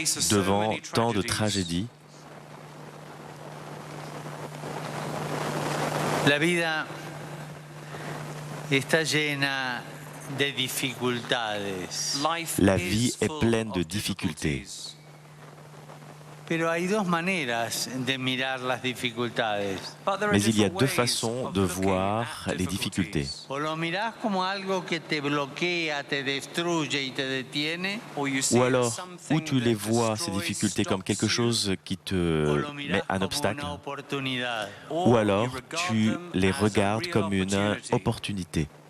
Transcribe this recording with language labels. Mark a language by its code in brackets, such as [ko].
[fr] Devant tant de tragédies, [es] la vida está llena de dificultades. [fr] la vie est pleine de difficultés. [es] Pero hay dos maneras de mirar las dificultades. [fr] Mais il y a deux façons de voir les difficultés. [es] O lo mirás como algo que te bloquea, te destruye y te detiene. [fr] Ou alors, ou tu les vois, ces difficultés, comme quelque chose qui te met un obstacle, ou alors tu les regardes comme une opportunité.